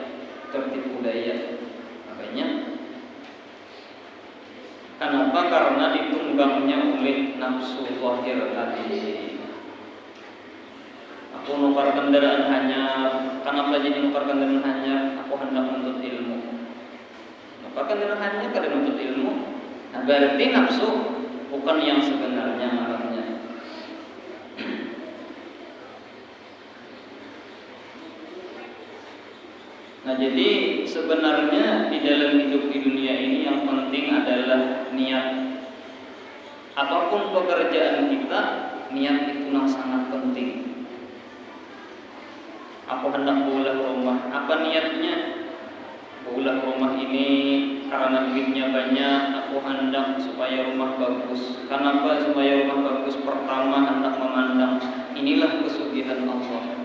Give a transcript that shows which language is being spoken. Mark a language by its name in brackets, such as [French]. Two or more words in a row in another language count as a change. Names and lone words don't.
[Indonesian] Makanya kenapa? Karena ditunggangnya oleh nafsu zahir tadi. [Banjar] Aku nukar kendaraan hanyar. Kenapa jadi nukar kendaraan hanyar? Aku hendak menuntut ilmu. Nukar kendaraan hanyar karena menuntut ilmu. [Indonesian] Nah berarti nafsu bukan yang sebenarnya marahnya. Nah jadi sebenarnya di dalam hidup di dunia ini yang penting adalah niat. Apapun pekerjaan kita, niat itu yang sangat penting. [Banjar] Aku hendak baulah rumah. [Indonesian] Apa niatnya? [Banjar] Baulah rumah ini karena duitnya banyak. [Indonesian] Aku hendak supaya rumah bagus. Kenapa supaya rumah bagus? [Banjar] Pertama hendak memandang inilah kesugihan Allah.